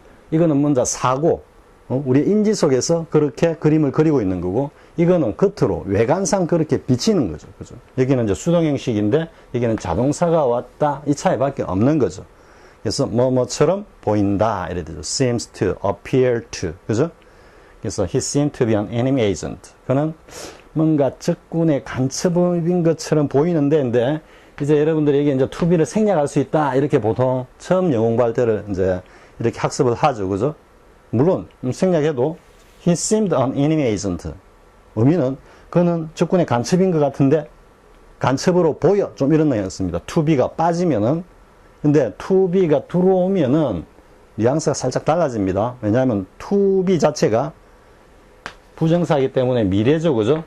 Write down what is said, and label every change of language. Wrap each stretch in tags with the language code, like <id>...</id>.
<ko>이거는 먼저 사고, 우리 인지 속에서 그렇게 그림을 그리고 있는 거고, 이거는 겉으로 외관상 그렇게 비치는 거죠. 그죠? 여기는 이제 수동 형식인데, 여기는 자동사가 왔다, 이 차이밖에 없는 거죠. 그래서 뭐처럼 보인다 이래 되죠.</ko> <en>seems to, appear to,</en> <ko>그죠? 그래서</ko> <en>he seemed to be an enemy agent.</en> <ko>그는 뭔가 적군의 간첩인 것처럼 보이는데, 근데 이제 여러분들이 이제 to be를 생략할 수 있다 이렇게 보통 처음 영어 공부할 때를 이제 이렇게 학습을 하죠, 그죠?</ko> <en>물론 생략해도 he seemed an enemy agent.</en> <ko>의미는 그는 적군의 간첩인 것 같은데 간첩으로 보여 좀 이런 내용이었습니다. to be가 빠지면은 근데 to be가 들어오면은 뉘앙스가 살짝 달라집니다. 왜냐하면 to be 자체가 부정사이기 때문에 미래죠, 그죠?</ko>